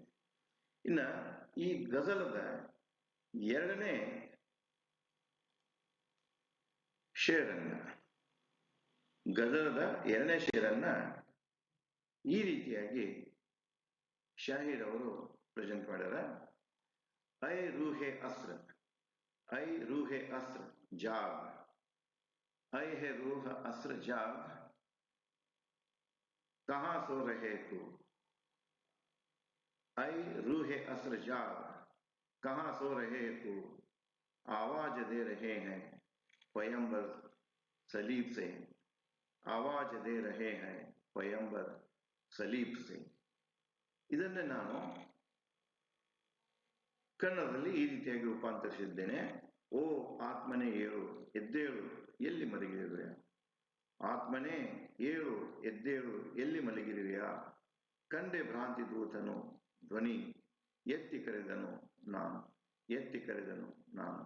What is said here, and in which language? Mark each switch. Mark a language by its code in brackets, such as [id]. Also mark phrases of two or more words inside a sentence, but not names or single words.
[kn] ಇನ್ನ ಈ ಗಜಲದ ಎರಡನೇ ಶೇರನ್ನ, ಗಜಲದ ಎರಡನೇ ಶೇರನ್ನ ಈ ರೀತಿಯಾಗಿ ಶಾಹಿರ್ ಅವರು ಪ್ರೆಸೆಂಟ್ ಮಾಡ್ಯಾರ. [ur] اے روحے عصر، اے روحے عصر جاگ، اے ہے روح عصر جاگ, کہاں سو رہے تو، اے روحے عصر جاگ، کہاں سو رہے تو، آواز دے رہے ہیں پیغمبر صلیب سے، آواز دے رہے ہیں پیغمبر صلیب سے. [kn] ಇದನ್ನೇ ನಾನು ಕನ್ನಡದಲ್ಲಿ ಈ ರೀತಿಯಾಗಿ ರೂಪಾಂತರಿಸಿದ್ದೇನೆ. ಓ ಆತ್ಮನೇ ಏಳು, ಎದ್ದೇಳು, ಎಲ್ಲಿ ಮಲಗಿರುವೆಯಾ, ಆತ್ಮನೇ ಏಳು, ಎದ್ದೇಳು, ಎಲ್ಲಿ ಮಲಗಿರುವೆಯಾ, ಕಂಡೆ ಭ್ರಾಂತಿ ದೂತನು ಧ್ವನಿ, ಎತ್ತಿ ಕರೆದನು ನಾನು, ಎತ್ತಿ ಕರೆದನು ನಾನು.